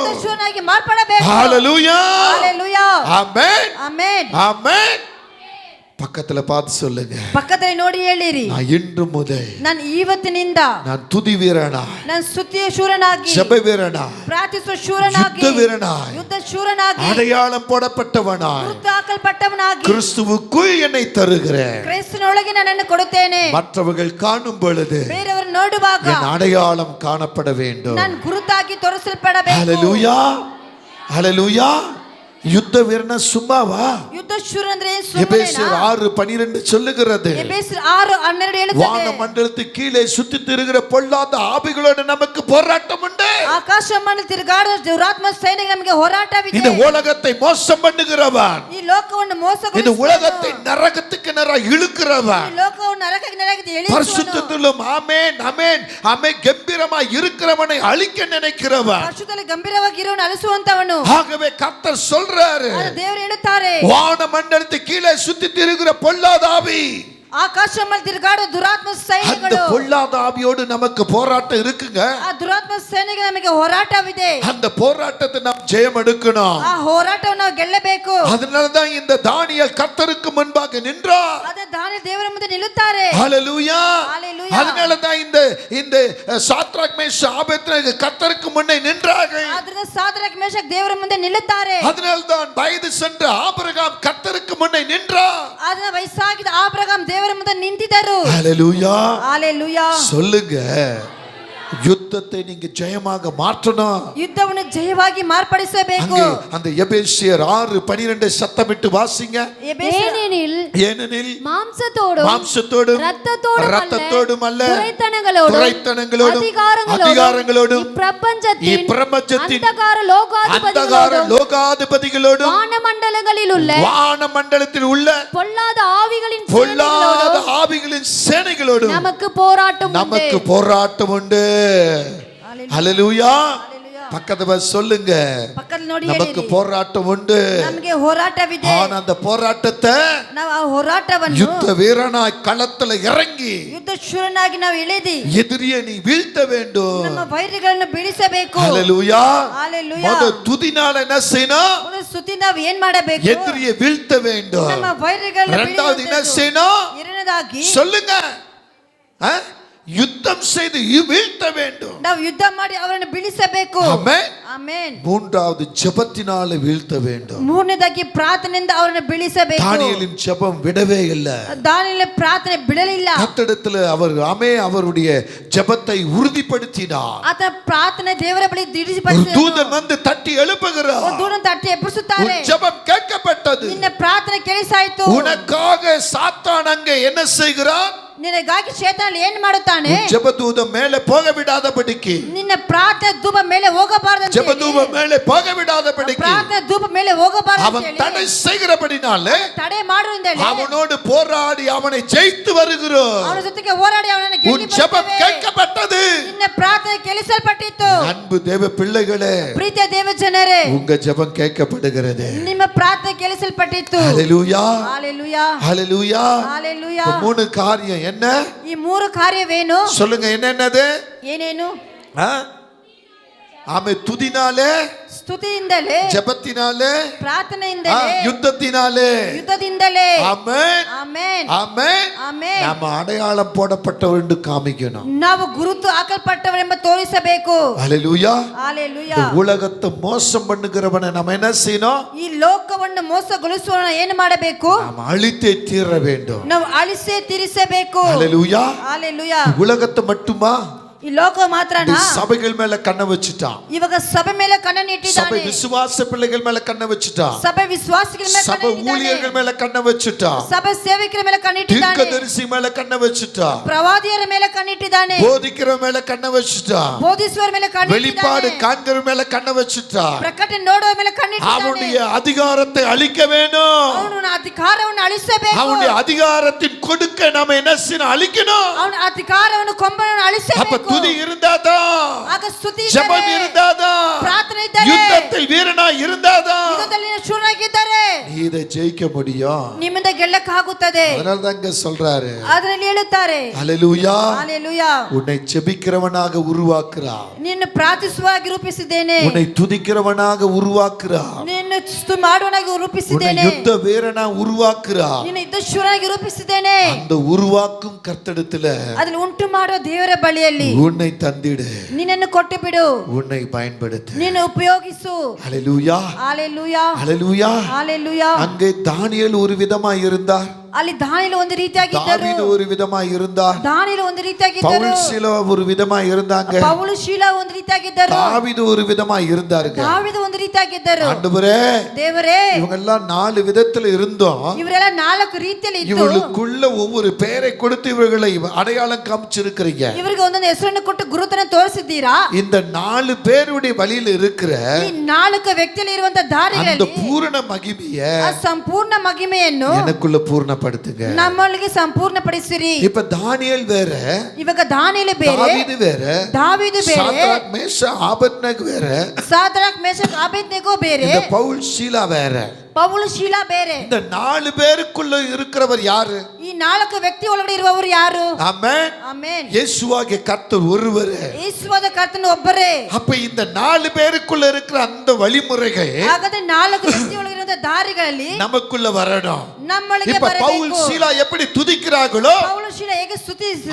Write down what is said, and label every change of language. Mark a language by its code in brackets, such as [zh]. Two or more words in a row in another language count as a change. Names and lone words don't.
[kn] ಶೂರನಾಗಿ ಮಾರ್ಪಡಬೇಕು. [ta] ஹalleluya. [kn] ஹalleluya. [ta] ஆமென். [kn] ಆಮೆನ್. [ta] ஆமென். பக்கத்துல பார்த்து சொல்லுங்க, [kn] ಪಕ್ಕದಲ್ಲಿ ನೋಡಿ ಹೇಳಿರಿ, [ta] நான் இன்று முதல் [kn] ನಾನು ಇವತ್ತಿನಿಂದ [ta] நான் துதி வீரனா, [kn] ನಾನು ಸ್ತುತಿಯ ಶೂರನಾಗಿ, [ta] ஜெப வீரனா, [kn] ಪ್ರಾರ್ಥಿಸುವ ಶೂರನಾಗಿ, [ta] யுத்த வீரனாய், [kn] ಯುದ್ಧ ಶೂರನಾಗಿ, [ta] அடையாளம் போடப்பட்டவனாய், [kn] ಗುರುತು ಹಾಕಲ್ಪಟ್ಟವನಾಗಿ [ta] கிறிஸ்துவுக்குள் என்னை தருகிறேன். [kn] ಕ್ರಿಸ್ತನೊಳಗೆ ನನ್ನನ್ನು ಕೊಡುತ್ತೇನೆ. [ta] மற்றவர்கள் காணும் பொழுது [kn] ಬೇರೆಯವರು ನೋಡುವಾಗ [ta] என் அடையாளம் காணப்பட வேண்டும். [kn] ನಾನು ಗುರುತಾಗಿ ತೋರಿಸಲ್ಪಡಬೇಕು. [ta] ஹalleluya, ஹalleluya. யுத்த வீரனா சும்மாவா? [kn] ಯುದ್ಧ ಶೂರ ಅಂದ್ರೆ [ta] எபேசியர் 6:12 சொல்லுகிறது, [kn] ಎಫೆಸರ್ 6:12 ಹೇಳುತ್ತದೆ, [ta] வான மண்டலத்துக்கு கீழே சுத்தி திரிகிற பொல்லாத ஆவிகளோடு நமக்கு போராட்டம் உண்டு. [kn] ಆಕಾಶ ಮಂಡಲ ತಿರುಗಾಡುವ ದುರಾತ್ಮ ಸೈನ್ಯಕ್ಕೆ ನಮಗೆ ಹೋರಾಟವಿದೆ. [ta] இந்த உலகத்தை மோசம் பண்ணுகிறவன், [kn] ಈ ಲೋಕವನ್ನು [ta] இந்த [kn] ಮೋಸಗೊಳಿಸುವವನು, [ta] உலகத்தை நரகத்துக்கு நேராக [kn] ಈ [ta] இழுக்கிறவன், [kn] ಲೋಕವನ್ನು ನರಕಕ್ಕೆ ಎಳೆಯುವವನು, [ta] பரிசுத்தத்திலும் ஆமென் ஆமென் ஆமென் கம்பீரமாய் இருக்கிறவனை அழிக்க நினைக்கிறவன். [kn] ಪರಿಶುದ್ಧದಲ್ಲಿ ಗಂಭೀರವಾಗಿರುವವನು ಅಲಿಸುವಂತವನು. [ta] ஆகவே கர்த்தர் சொல்றாரு, [kn] ಆದ್ರೆ ದೇವರು ಹೇಳುತ್ತಾರೆ, [ta] வான மண்டலத்துக்கு கீழே சுத்தி திரிகிற பொல்லாத ஆவி, [kn] ಆಕಾಶ ಮಂಡಲ ತಿರುಗಾಡುವ ದುರಾತ್ಮ [ta] அந்த [kn] ಸೈನ್ಯಗಳು, [ta] பொல்லாத ஆவியோடு நமக்கு போராட்டம் இருக்குங்க. [kn] ಆ ದುರಾತ್ಮ ಸೈನ್ಯಕ್ಕೆ ನಮಗೆ ಹೋರಾಟವಿದೆ. [ta] அந்த போராட்டத்தை நாம் ஜெயம் எடுக்கணும். [kn] ಆ ಹೋರಾಟವನ್ನು ನಾವು ಗೆಲ್ಲಬೇಕು. [ta] அதனாலதான் இந்த தானியேல் கர்த்தருக்கு முன்பாக நின்றார். [kn] ಅದೇ ದಾನಿಯೇಲ್ ದೇವರ ಮುಂದೆ ನಿಲ್ಲುತ್ತಾರೆ. [ta] ஹalleluya. [kn] ஹalleluya. [ta] அதனாலதான் இந்த சாத்ராக் மேஷாக் ஆபேத்நேகோ கர்த்தருக்கு முன்னே நின்றார்கள். [kn] ಆದ್ರಿಂದ ಸಾದ್ರಕ್ ಮೇಷಕ್ ದೇವರ ಮುಂದೆ ನಿಲ್ಲುತ್ತಾರೆ. [ta] அதனால்தான் வயது சென்ற ஆபிரகாம் கர்த்தருக்கு முன்னே நின்றார். [kn] ಅದನ್ನ ವಯಸ್ಸಾಗಿದ್ದ ಆಬ್ರಹಾಂ ದೇವರ ಮುಂದೆ ನಿಂತಿದ್ದರು. [ta] ஹalleluya. [kn] ஹalleluya. [ta] சொல்லுங்க, யுத்தத்தை நீங்க ஜெயமாக மாற்றணும். [kn] ಯುದ್ಧವನ್ನು ಜಯವಾಗಿ ಮಾರ್ಪಡಿಸಬೇಕು. [ta] அந்த எபேசியர் 6:12 சத்தமிட்டு வாசிங்க. ஏனெனில் மாம்சத்தோடும் இரத்தத்தோடும் அல்ல, துரைத்தனங்களோடும் அதிகாரங்களோடும் இப்பிரபஞ்சத்தின் அந்தகார லோகாதிபதிகளோடும் வானமண்டலத்தில் உள்ள பொல்லாத ஆவிகளின் சேனைகளோடும் நமக்கு போராட்டம் உண்டு. ஹalleluya. பக்கத்துல சொல்லுங்க, [kn] பக்கத்துல ನೋಡಿ [ta] நமக்கு போராட்டம் உண்டு. [kn] ನಮಗೆ ಹೋರಾಟವಿದೆ. [ta] ஆனா அந்த போராட்டத்தை [kn] ನಾವು ಆ ಹೋರಾಟವನ್ನು [ta] யுத்த வீரனாய் களத்துல இறங்கி [kn] ಯುದ್ಧ ಶೂರನಾಗಿ ನಾವು ಇಳಿದಿ [ta] எதிரியை நீ வீழ்த்த வேண்டும். [kn] ನಮ್ಮ ವೈರಿಗಳನ್ನು ಬೀಳಿಸಬೇಕು. [ta] ஹalleluya. [kn] ஹalleluya. [ta] ಮೊದಲು ತುದಿನಾல என்ன செய்யணும்? [kn] ಮೊದಲು ಸ್ತುತಿ ನಾವು ಏನ್ ಮಾಡಬೇಕು? [ta] எதிரியை வீழ்த்த வேண்டும். [kn] ನಮ್ಮ ವೈರಿಗಳನ್ನು [ta] இரண்டாவது என்ன [kn] ಬೀಳಿಸಬೇಕು. [ta] செய்யணும்? [kn] ಎರಡನೇದಾಗಿ [ta] சொல்லுங்க, யுத்தம் செய்து வீழ்த்த வேண்டும். [kn] ನಾವು ಯುದ್ಧ ಮಾಡಿ ಅವರನ್ನು ಬೀಳಿಸಬೇಕು. [ta] ஆமென். [kn] ಆಮೆನ್. [ta] மூன்றாவது ஜெபத்தினால வீழ்த்த வேண்டும். [kn] ಮೂರನೇದಾಗಿ ಪ್ರಾರ್ಥನೆಯಿಂದ ಅವರನ್ನು ಬೀಳಿಸಬೇಕು. [ta] தானியேலின் ஜெபம் விடவே இல்லை. [kn] ದಾನಿಯೇಲನ ಪ್ರಾರ್ಥನೆ ಬಿಡಲಿಲ್ಲ. [ta] கர்த்தரிடத்தில் அவருடைய ஜெபத்தை உறுதிப்படுத்தினார். [kn] ಆತ ಪ್ರಾರ್ಥನೆ ದೇವರ ಬಳಿ [ta] ஒரு [kn] ದೃಢಪಡಿಸಿದನು. [ta] தூதன் வந்து தட்டி எழுப்புகிறார். [kn] ದೂರನ್ನು ತಟ್ಟಿ ಎಬ್ಬಿಸುತ್ತಾರೆ. [ta] உன் ஜெபம் கேட்கப்பட்டது. [kn] ನಿನ್ನ ಪ್ರಾರ್ಥನೆ ಕೇಳಿಸಾಯಿತು. [ta] உனக்காக சாத்தான் அங்கே என்ன செய்கிறான்? [kn] ನಿನಗಾಗಿ ಶೇತಾನ ಏನು ಮಾಡುತ್ತಾನೆ? [ta] ஜெபதூத மேலே போக விடாதபடிக்கு, [kn] ನಿನ್ನ ಪ್ರಾರ್ಥನೆ ಧೂಪ ಮೇಲೆ ಹೋಗಬಾರದು. [ta] ஜெபதூத மேலே போக விடாதபடிக்கு [kn] ಪ್ರಾರ್ಥನೆ ಧೂಪ ಮೇಲೆ ಹೋಗಬಾರದು. [ta] அவன் தடை செய்கிறபடினாலே [kn] ತಡೆ ಮಾಡುವುದರಿಂದ [ta] அவனோடு போராடி அவனை ஜெயித்து வருகிறோம். [kn] ಅವನ ಜೊತೆಗೆ ಹೋರಾಡಿ ಅವನನ್ನು [ta] உன் ஜெபம் கேட்கப்பட்டது. [kn] ನಿನ್ನ ಪ್ರಾರ್ಥನೆ ಕೇಳಿಸಲ್ಪಟ್ಟಿತು. [ta] அன்பு தேவ பிள்ளைகளே, [kn] ಪ್ರೀತಿಯ ದೇವ ಜನರೇ, [ta] உங்க ஜெபம் கேட்கப்படுகிறது. [kn] ನಿಮ್ಮ ಪ್ರಾರ್ಥನೆ ಕೇಳಿಸಲ್ಪಟ್ಟಿತು. [ta] ஹalleluya. [kn] ஹalleluya. [ta] ஹalleluya. [kn] ஹalleluya. [ta] மூணு காரியம் என்ன? [kn] ಈ ಮೂರು ಕಾರ್ಯವೇನು? [ta] சொல்லுங்க, என்னென்னது? [kn] ಏನೇನು? [ta] ஆமே, துதினாலே, [kn] ಸ್ತುತಿಯಿಂದಲೇ, [ta] ஜெபத்தினாலே, [kn] ಪ್ರಾರ್ಥನೆಯಿಂದಲೇ, ಯುದ್ಧದಿಂದಲೇ. [ta] ஆமென். [kn] ಆಮೆನ್. [ta] ஆமென். [kn] ಆಮೆನ್. [ta] நம்ம அடையாளம் போடப்பட்டவர் என்று காமிக்கணும். [kn] ನಾವು ಗುರುತು ಹಾಕಲ್ಪಟ್ಟವರೆಂಬ ತೋರಿಸಬೇಕು. [ta] ஹalleluya. [kn] ஹalleluya. [ta] உலகத்தை மோசம் பண்ணுகிறவனை நம்ம என்ன செய்யணும்? [kn] ಈ ಲೋಕವನ್ನು ಮೋಸಗೊಳಿಸುವವನ ಏನು ಮಾಡಬೇಕು? [ta] நாம் அழித்தே தீர வேண்டும். [kn] ನಾವು ಅಳಿಸೇ ತೀರಿಸಬೇಕು. [ta] ஹalleluya. [kn] ஹalleluya. [ta] உலகத்தை மட்டுமா? [kn] ಈ ಲೋಕ ಮಾತ್ರನಾ? [ta] சபைகள் மேல கண்ணை வச்சுட்டான். [kn] ಇವಾಗ ಸಭೆ ಮೇಲೆ ಕಣ್ಣನ್ನು [ta] சபை [kn] ಇಟ್ಟಿದ್ದಾನೆ. [ta] விசுவாச பிள்ளைகள் மேல கண்ணை வச்சுட்டான். [kn] ಸಭೆ ವಿಶ್ವಾಸಿಗಳ ಮೇಲೆ [ta] சபை [kn] ಕಣ್ಣನ್ನು ಇಟ್ಟಿದ್ದಾನೆ. [ta] ஊழியர்கள் மேல கண்ணை வச்சுட்டான். [kn] ಸಭೆ ಸೇವಕರ ಮೇಲೆ ಕಣ್ಣಿಟ್ಟಿದ್ದಾನೆ. [ta] தீர்க்கதரிசி மேல கண்ணை வச்சுட்டான். [kn] ಪ್ರವಾದಿಯರ ಮೇಲೆ ಕಣ್ಣಿಟ್ಟಿದ್ದಾನೆ. [ta] போதிக்கிற மேல கண்ணை வச்சுட்டான். [kn] ಬೋಧಿಸುವವರ ಮೇಲೆ [ta] வெளிப்பாடு [kn] ಕಣ್ಣಿಟ್ಟಿದ್ದಾನೆ. [ta] காண்கிற மேல கண்ணை வச்சுட்டான். [kn] ಪ್ರಕಟಣೆ ನೋಡುವ ಮೇಲೆ ಕಣ್ಣಿಟ್ಟಿದ್ದಾನೆ. [ta] அவனுடைய அதிகாரத்தை அழிக்க வேணும். [kn] ಅವನ ಅಧಿಕಾರವನ್ನು ಅಳಿಸಬೇಕು. [ta] அவனுடைய அதிகாரத்தின் கொடுக்க நாம என்ன செய்யணும்? அழிக்கணும். [kn] ಅವನ ಅಧಿಕಾರವನ್ನು ಕೊಂಬನ್ನು [ta] அப்ப [kn] ಅಳಿಸಬೇಕು. [ta] துதி இருந்தாதான், [kn] ಆಗ ಸ್ತುತಿ [ta] ஜெபம் இருந்தாதான், [kn] ಪ್ರಾರ್ಥನೆ ಇದ್ದರೆ, [ta] யுத்தத்தில் வீரனா இருந்தாதான் [kn] ಯುದ್ಧದಲ್ಲಿ ಶೂರನಾಗಿದ್ದರೆ [ta] நீ இதை ஜெயிக்க முடியும். [kn] ನಿಮ್ಮಿಂದ ಗೆಲ್ಲಕ್ಕಾಗುತ್ತದೆ. [ta] அதனால தான் இங்க சொல்றாரு. [kn] ಅದರಲ್ಲಿ ಹೇಳುತ್ತಾರೆ. [ta] ஹalleluya. [kn] ஹalleluya. [ta] உன்னை ஜெபிக்கிறவனாக உருவாக்குறார். [kn] ನಿನ್ನ ಪ್ರಾರ್ಥಿಸುವಾಗಿ ರೂಪಿಸಿದ್ದೇನೆ. [ta] உன்னை துதிக்கிறவனாக உருவாக்குறார். [kn] ನಿನ್ನ ಸ್ತುತಿ ಮಾಡುವನಾಗಿ ರೂಪಿಸಿದ್ದೇನೆ. [ta] உன்னை யுத்த வீரனா உருவாக்குறார். [kn] ನಿನ್ನ ಯುದ್ಧಶೂರನಾಗಿ ರೂಪಿಸಿದ್ದೇನೆ. [ta] அந்த உருவாக்கும் கர்த்தரிடத்துல [kn] ಅದನ್ನು ಉಂಟು ಮಾಡುವ ದೇವರ ಬಳಿಯಲ್ಲಿ [ta] உன்னை தந்திடு. [kn] ನಿನ್ನನ್ನು ಕೊಟ್ಟು ಬಿಡು. [ta] உன்னை பயன்படுத்து. [kn] ನೀನು ಉಪಯೋಗಿಸು. [ta] ஹalleluya. [kn] ஹalleluya. [ta] ஹalleluya. [kn] ஹalleluya. [ta] அங்கே தானியேல் ஒரு விதமாய் இருந்தார். [kn] ಅಲ್ಲಿ ದಾನಿಯೇಲ ಒಂದು ರೀತಿಯಾಗಿದ್ದರು. [ta] தாவீது ஒரு விதமாய் இருந்தார். [kn] ದಾನಿಯೇಲ ಒಂದು ರೀತಿಯಾಗಿದ್ದರು. [ta] பவுல் சீலா ஒரு விதமாய் இருந்தாங்க. [kn] ಪೌಲ ಶೀಲ ಒಂದು ರೀತಿಯಾಗಿದ್ದರು. [ta] தாவீது ஒரு விதமாய் இருந்தார்கள். [kn] ದಾವೀದ ಒಂದು ರೀತಿಯಾಗಿದ್ದರು. [ta] ஆண்டவரே, [kn] ದೇವರೇ, [ta] இவங்க எல்லாம் 4 விதத்துல இருந்தோம். [kn] ಇವರೆಲ್ಲ 4 ರೀತಿಯಲ್ಲಿ ಇದ್ದು [ta] இவர்களுக்குள்ள ஒவ்வொரு பெயரை கொடுத்து இவர்களை அடையாளம் காமிச்சிருக்கிறீங்க. [kn] ಇವರಿಗೆ ಒಂದೊಂದು ಹೆಸರನ್ನು ಕೊಟ್ಟು ಗುರುತನ್ನು ತೋರಿಸಿದ್ದೀರಾ. [ta] இந்த 4 பேருடைய வழியில இருக்கிற [kn] ಈ 4 ವ್ಯಕ್ತಿಯಲ್ಲಿ ಇರುವಂತ [ta] அந்த [kn] ದಾರಿಗಳಲ್ಲಿ [ta] பூரண மகிமையை [kn] ಆ ಸಂಪೂರ್ಣ ಮಹಿಮೆಯನ್ನು [ta] எனக்குள்ள பூர்ணப்படுத்துங்க. [kn] ನಮ್ಮೊಳಗೆ ಸಂಪೂರ್ಣಪಡಿಸಿರಿ. [ta] இப்ப தானியேல் வேற, [kn] ಇವಾಗ ದಾನಿಯೇಲ ಬೇರೆ, [ta] தாவீது வேற, [kn] ದಾವೀದು ಬೇರೆ, [ta] சாத்ராக் மேஷாக் ஆபேத்நேகோ வேற, [kn] ಸಾದ್ರಾಕ್ ಮೇಷಕ್ ಅಬೇದ್ನೆಗೋ ಬೇರೆ, [ta] இந்த பவுல் சீலா வேற. [kn] ಪೌಲ ಶೀಲ ಬೇರೆ. [ta] இந்த 4 பேருக்குள்ள இருக்கிறவர் யாரு? [kn] ಈ 4 ವ್ಯಕ್ತಿ ಒಳಗಡೆ ಇರುವವರು ಯಾರು? [ta] ஆமென். [kn] ಆಮೆನ್. [ta] இயேசுவாகிய கர்த்தர் ஒருவரே. [kn] ಯೇಸುವಾದ ಕರ್ತನು ಒಬ್ಬರೇ. [ta] அப்ப இந்த 4 பேருக்குள்ள இருக்கிற அந்த வழிமுறைகள் [kn] ಹಾಗಾದ್ರೆ 4 ವ್ಯಕ್ತಿ ಒಳಗಿರುವ ದಾರಿಗಳಲ್ಲಿ [ta] நமக்குள்ள வரணும். [kn] ನಮ್ಮೊಳಗೆ [ta] இப்ப பவுல் [kn] ಬರಬೇಕು. [ta] சீலா எப்படி துதிக்கிறார்களோ [kn] ಪೌಲ ಶೀಲ ಹೇಗೆ ಸ್ತುತಿಸಿದರು